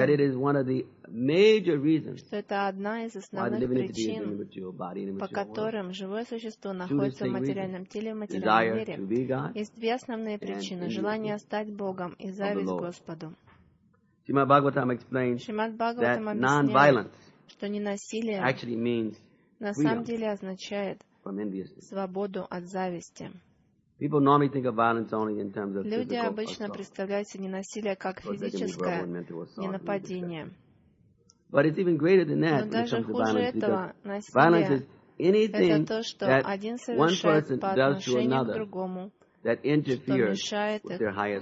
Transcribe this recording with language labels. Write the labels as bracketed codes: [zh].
[en] that it is one of the major reasons [ru] что это одна из основных причин, по которым живое существо находится в материальном теле и в материальном мире. Есть две основные причины – желание стать Богом и зависть Господу. Шримад Бхагаватам объясняет, что ненасилие [en] actually means [ru] на самом деле означает свободу от зависти. [en] People normally think of violence only in terms of physical [ru] Люди обычно представляют себе ненасилие как физическое ненападение. [en] But it's even greater than that. [ru] Но даже хуже этого насилия. [en] Violence is anything [ru] это то, что that один совершает по отношению к другому, [en] that interferes with their highest well-being.